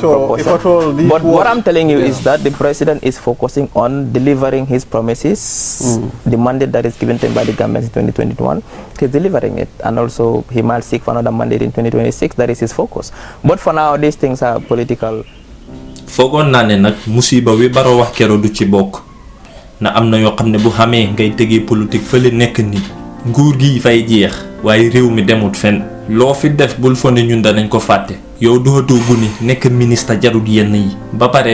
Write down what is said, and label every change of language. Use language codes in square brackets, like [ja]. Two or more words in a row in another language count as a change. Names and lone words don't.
[en] sure proportion. But what I'm telling you is that the president is focusing on delivering his promises, the mandate that is given to him by the government in 2021. He's delivering it. And also he might seek for another mandate in 2026. That is his focus. But for now, these things are political. [wo] Fogon naa ne nag musiba wi Barrow wax kero du ci bokk na am na yoo xam ne bu xamee ngay tegee politique fële nekk ni nguur gi fay jeex waaye réew mi demut fenn loo fi def bul fo ne ñun danañ ko fàtte yow dootoo guni nekk ministre jarut yenn yi ba pare